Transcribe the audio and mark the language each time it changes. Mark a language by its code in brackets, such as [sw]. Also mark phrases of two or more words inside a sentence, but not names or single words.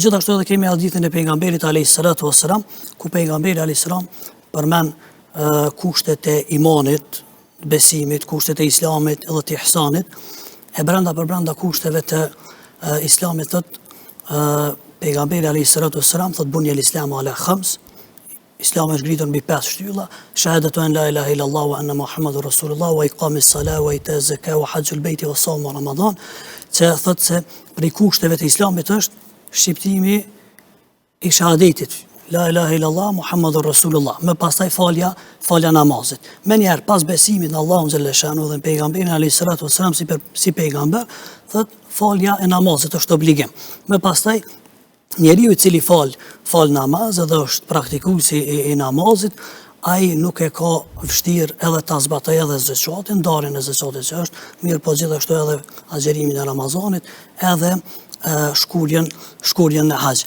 [sq] Gjithashtu edhe kemi hadithin e pejgamberit [ar] عليه الصلاة والسلام, [sq] ku pejgamberi [ar] عليه السلام [sq] përmend kushtet e imanit, besimit, kushtet e islamit edhe të ihsanit, e brenda kushteve të islamit thot pejgamberi [ar] عليه الصلاة والسلام [sq] thot [ar] بني الإسلام على خمس. [sq] Islami është ngritur mbi 5 shtylla: [ar] شهادة أن لا إله إلا الله وأن محمدا رسول الله وإقام الصلاة وإيتاء الزكاة وحج البيت وصوم رمضان. [sq] Që thot se prej kushteve të islamit është shqiptimi i shahadetit [ar] لا إله إلا الله محمد رسول الله, [sq] më pastaj falja namazit. Me njerë pas besimit në Allahun xhelle shanu dhe pejgamberin [ar] عليه الصلاة والسلام [sq] si pejgamber, thot falja e namazit është obligim. Më pastaj njeriu i cili fal namaz edhe është praktikuesi i namazit, ai nuk e ka vështirë edhe ta zbatojë edhe zakatin, ndarjen e zakatit që është, mirë po gjithashtu edhe agjerimin e Ramazanit, edhe shkurjen në haqë.